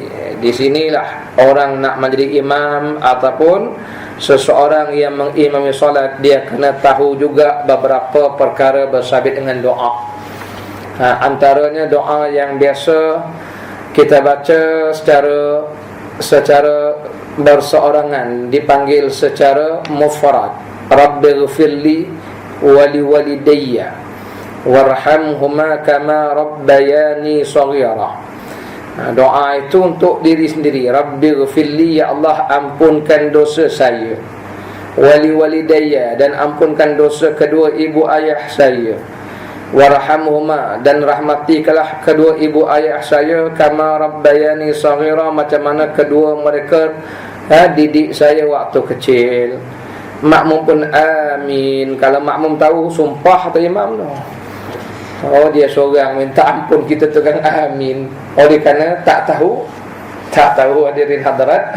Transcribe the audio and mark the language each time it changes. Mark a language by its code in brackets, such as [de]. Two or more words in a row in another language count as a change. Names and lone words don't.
[ms] Di sinilah orang nak menjadi imam ataupun seseorang yang mengimami solat, dia kena tahu juga beberapa perkara bersabit dengan doa. Antaranya doa yang biasa kita baca secara berseorangan, dipanggil secara mufrad, [ar] رب اغفر لي ولوالدي وارحمهما كما ربياني صغيرا. [ms] Doa itu untuk diri sendiri. Rabbighfirli, ya Allah ampunkan dosa saya, [ar] ولوالدي, [ms] dan ampunkan dosa kedua ibu ayah saya, warhamhuma, dan rahmatikalah kedua ibu ayah saya, [ar] كما ربياني صغيرا, [ms] macam mana kedua mereka didik saya waktu kecil. Makmum pun amin. Kalau makmum tahu, sumpah atau imam tu, oh dia seorang minta ampun, kita tukang amin. Oleh kerana tak tahu hadirin hadirat.